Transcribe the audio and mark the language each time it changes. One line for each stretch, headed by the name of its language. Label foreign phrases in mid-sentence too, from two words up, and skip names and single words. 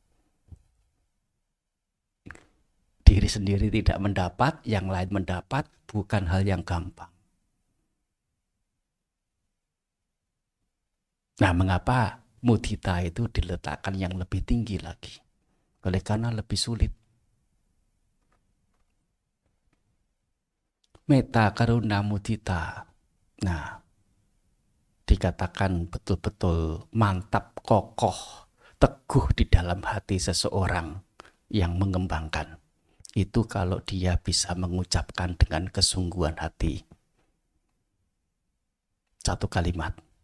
Indonesian: Diri sendiri tidak mendapat, yang lain mendapat, bukan hal yang gampang. Nah, mengapa mudita itu diletakkan yang lebih tinggi lagi? Oleh karena lebih sulit. Metta, karuna, mudita. Nah, dikatakan betul-betul mantap, kokoh, teguh di dalam hati seseorang yang mengembangkan. Itu kalau dia bisa mengucapkan dengan kesungguhan hati. Satu kalimat.